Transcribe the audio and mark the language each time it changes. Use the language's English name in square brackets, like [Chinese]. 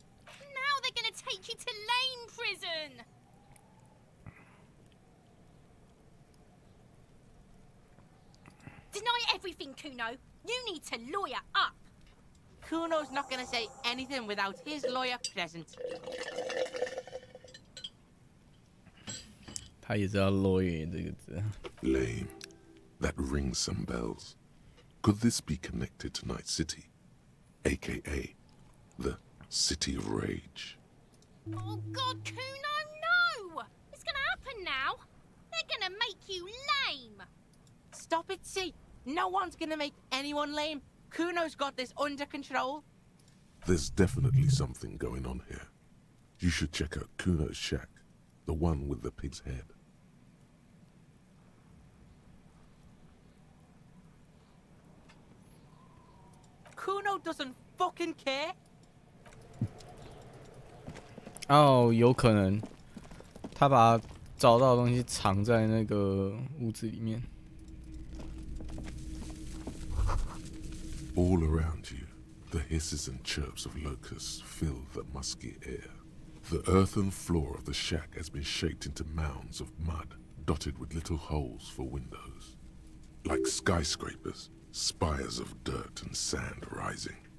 [English] Now they're gonna take you to lame prison! Deny everything, Kuno. You need to lawyer up. Kuno's not gonna say anything without his lawyer present. [Chinese] 他也知道 lawyer 这个字。 [English] Lame. That rings some bells. Could this be connected to Night City? AKA the City of Rage. Oh god, Kuno, no! It's gonna happen now. They're gonna make you lame. Stop it, C. No one's gonna make anyone lame. Kuno's got this under control. There's definitely something going on here. You should check out Kuno's shack, the one with the pig's head. Kuno doesn't fucking care. [Chinese] 哦，有可能他把找到的东西藏在那个屋子里面。 [English] All around you, the hisses and chirps of locusts fill the musky air. The earthen floor of the shack has been shaped into mounds of mud, dotted with little holes for windows. Like skyscrapers, spires of dirt and sand rising.